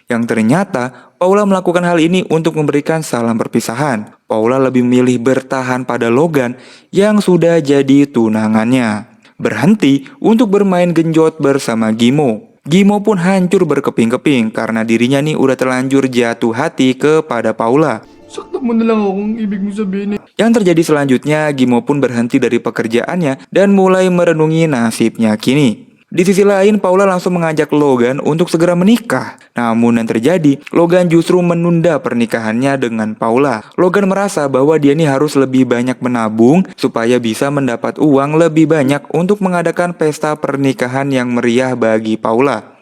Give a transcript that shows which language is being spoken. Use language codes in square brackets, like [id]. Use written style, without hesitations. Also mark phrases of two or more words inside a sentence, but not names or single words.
[id] Yang ternyata Paula melakukan hal ini untuk memberikan salam perpisahan. Paula lebih memilih bertahan pada Logan yang sudah jadi tunangannya. Berhenti untuk bermain genjot bersama Gimo. Gimo pun hancur berkeping-keping karena dirinya nih udah terlanjur jatuh hati kepada Paula. [tl] Saktan mo na lang akong ibig mo sabihin. [id] Yang terjadi selanjutnya, Gimo pun berhenti dari pekerjaannya dan mulai merenungi nasibnya kini. Di sisi lain, Paula langsung mengajak Logan untuk segera menikah. Namun yang terjadi, Logan justru menunda pernikahannya dengan Paula. Logan merasa bahwa dia ini harus lebih banyak menabung supaya bisa mendapat uang lebih banyak untuk mengadakan pesta pernikahan yang meriah bagi Paula.